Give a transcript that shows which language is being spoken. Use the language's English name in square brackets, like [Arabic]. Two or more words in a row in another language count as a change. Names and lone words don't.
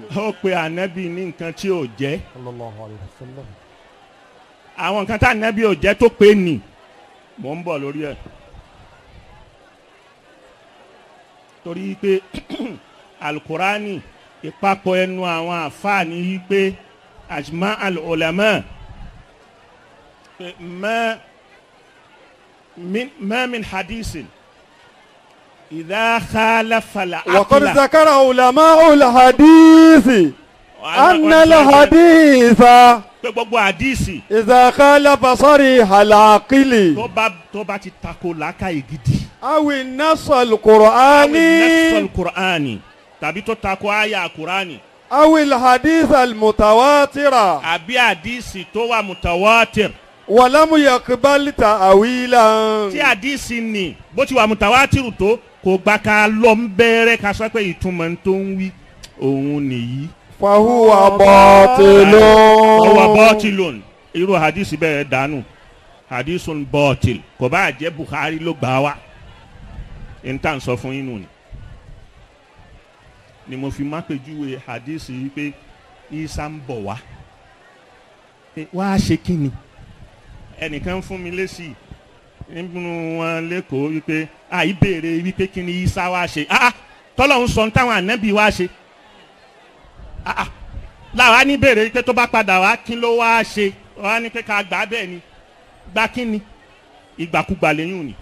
[Yoruba] ó pe ànábì ní nǹkan tí ò jẹ́. [Arabic] صلى الله عليه وسلم. [Yoruba] àwọn nǹkan tá ànábì ò jẹ́ tó pé nì mò ń bọ̀ lórí ẹ̀. torí pé alukurani ìpapọ̀ ẹnu àwọn àfáàní yìí pé [Arabic] أجمع العلماء ما من حديث إذا خالف العقل. وقد ذكر علماء الحديث أن الحديث [Yoruba] pé gbogbo hadisi [Arabic] إذا خالف صريح العقل [Yoruba] tó bá ti tako làákàyè gidi. [Arabic] أو النص القرآني نفس القرآن [Yoruba] tàbí tó tako àyà Qur'ani. [Arabic] أو الحديث المتواتر [Yoruba] àbí hadisi tó wà mutawatir. [Arabic] ولم يقبل تأويلا. [Yoruba] tí hadisi ni bó ti wà mutawatiru tó kò gbà ká lọ ń bẹ̀rẹ̀ ká sọ pé ìtumọ̀ tó ń wí òun nìyí. [Arabic] فهو باطل. [Yoruba] ọwọ́ bọ́tìlùn irú hadisi bẹ́ẹ̀ dànù [Arabic] حديث باطل [Yoruba] kò bá jẹ́ Bukhari ló gbà wá n tà ń sọ fún inú ni mo fi má pèjúwe hadisi yìí pé Isa ń bọ̀ wá wá ṣe kí ni ẹnìkan fún mi lésì nínú wọn lẹ́kọ̀ọ́ wípé ìbéèrè wípé kí ni Isa wá ṣe tọ́lọ̀ ń sọ táwọn ànábì wá ṣe láwa ní béèrè wípé tó bá padà wá kí ló wá ṣe wá ní pé ká gbà bẹ́ẹ̀ ni gbà kí ni ìgbàkúgbà lẹ́yìn òní.